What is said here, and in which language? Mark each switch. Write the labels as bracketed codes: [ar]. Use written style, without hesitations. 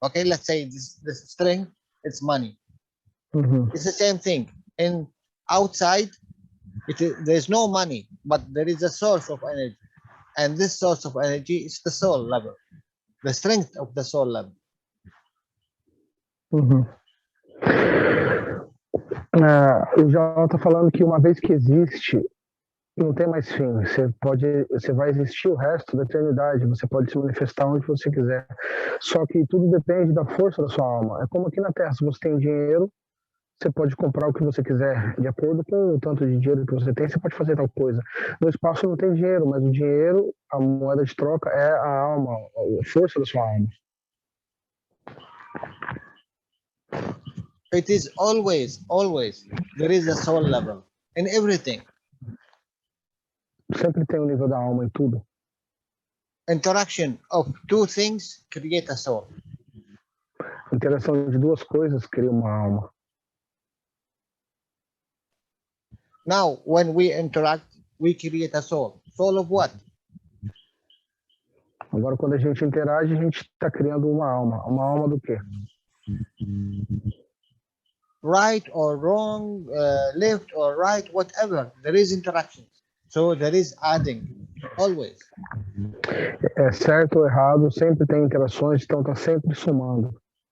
[en] Okay, let's say this string, it's money. It's the same thing. In outside, there's no money, but there is a source of energy. And this source of energy is the soul level, the strength of the soul level. [pt] O Jalal está falando que uma vez que existe, não tem mais fim. Você vai existir o resto da eternidade. Você pode se manifestar onde você quiser. Só que tudo depende da força da sua alma. É como aqui na Terra, se você tem dinheiro, você pode comprar o que você quiser. De acordo com o tanto de dinheiro que você tem, você pode fazer tal coisa. No espaço não tem dinheiro, mas o dinheiro, a moeda de troca, é a alma, a força da sua alma. [en] It is always, there is a soul level in everything. [pt] Sempre tem um nível da alma em tudo. [en] Interaction of two things create a soul. [pt] A interação de duas coisas cria uma alma. [en] Now, when we interact, we create a soul. Soul of what? [pt] Agora, quando a gente interage, a gente está criando uma alma. Uma alma do quê? [en] Right or wrong, left or right, whatever. There is interaction. So there is adding, always. [pt] É certo ou errado, sempre tem interações, então está sempre somando.